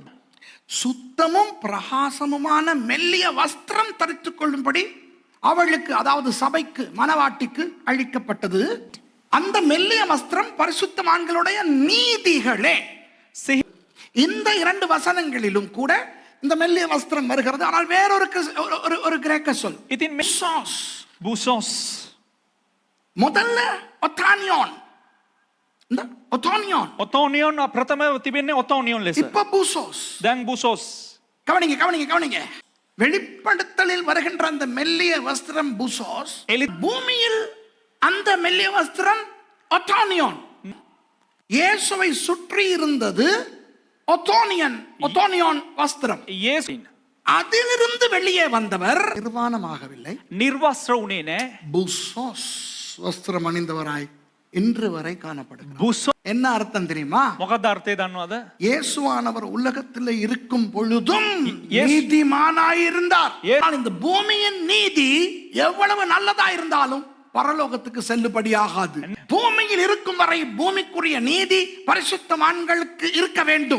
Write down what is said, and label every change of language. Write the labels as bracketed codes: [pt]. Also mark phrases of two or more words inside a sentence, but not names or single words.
[ta] சுத்தமும் பிரகாசமுமான மெல்லிய வஸ்திரம் தரித்துக் கொள்ளும்படி அவளுக்கு, அதாவது சபைக்கு, மணவாட்டிக்கு அளிக்கப்பட்டது. அந்த மெல்லிய வஸ்திரம் பரிசுத்தவான்களுடைய நீதிகளே. இந்த 2 வசனங்களிலும் கூட இந்த மெல்லிய வஸ்திரம் வருகிறது. ஆனால் வேறொரு ஒரு கிரேக்க சொல், [si] ඉතින් මේ சாஸ். බුසොස්. [ta] முதல்ல ஒத்தானியோன், இந்த ஒத்தானியோன், [si] ඔතෝනියොන් ප්‍රථම තිබෙන්නේ ඔතෝනියොන් ලෙස. [ta] இப்ப பூசோஸ். [si] දැන් බුසොස්. [ta] கவனிங்க கவனிங்க கவனிங்க. வெளிப்படுத்தலில் வருகின்ற அந்த மெல்லிய வஸ்திரம் பூசோஸ், பூமியில் அந்த மெல்லிய வஸ்திரம் ஒத்தானியோன். இயேசுவை சுற்றி இருந்தது ஒத்தோனியோன் வஸ்திரம். [si] යේසුන් [ta] அதிலிருந்து வெளியே வந்தவர் நிர்வாணமாகவில்லை, [si] නිර්වස්ත්‍ර වුණේ නෑ. [ta] பூசோஸ் வஸ்திரம் அணிந்தவராய் இன்று வரை காணப்படுகிறார். [si] බුසො [ta] என்ன அர்த்தம் தெரியுமா? [si] මොකක්ද අර්ථය දන්නවද? [ta] இயேசுவானவர் உலகத்தில் இருக்கும் பொழுதும் [en] Yes. [ta] நீதிமானாயிருந்தார். [en] Yes. [ta] ஆனால் இந்த பூமியின் நீதி எவ்வளவு நல்லதா இருந்தாலும் பரலோகத்துக்கு செல்லுபடியாகாது. பூமியில் இருக்கும் வரை பூமிக்குரிய நீதி பரிசுத்தவான்களுக்கு இருக்க வேண்டும்.